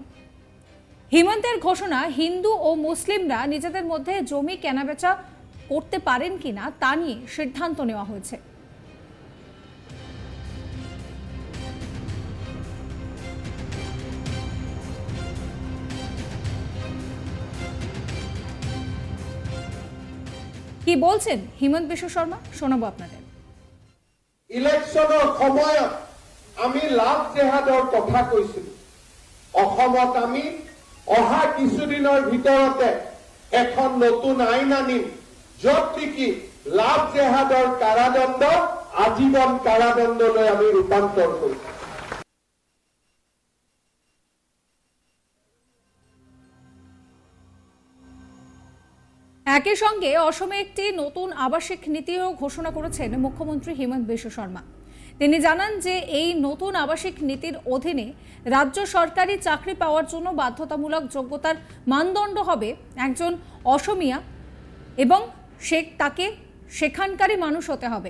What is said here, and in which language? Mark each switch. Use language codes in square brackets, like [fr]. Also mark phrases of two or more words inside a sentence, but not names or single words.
[bn] হিমন্তের ঘোষণা হিন্দু ও মুসলিমরা নিজেদের মধ্যে জমি কেনাবেচা করতে পারেন কিনা তা নিয়ে সিদ্ধান্ত নেওয়া হয়েছে। কি বলছেন হিমন্ত বিশ্ব শর্মা, শোনাবো আপনাদের। [as] ইলেকশনৰ সময়ত আমি লাভ জেহাদৰ কথা কৈছিলো। অসমত আমি অহা কিছুদিনৰ ভিতৰতে এখন নতুন আইন আনিম, য'ত নেকি লাভ জেহাদৰ কাৰাদণ্ড আজীৱন কাৰাদণ্ডলৈ আমি ৰূপান্তৰ কৰিম। [bn] একই সঙ্গে অসমে একটি নতুন আবাসিক নীতিও ঘোষণা করেছেন মুখ্যমন্ত্রী হিমন্ত বিশ্ব শর্মা। তিনি জানান যে এই নতুন আবাসিক নীতির অধীনে রাজ্য সরকারি চাকরি পাওয়ার জন্য বাধ্যতামূলক যোগ্যতার মানদণ্ড হবে একজন অসমিয়া এবং তাকে সেখানকারই মানুষ হতে হবে।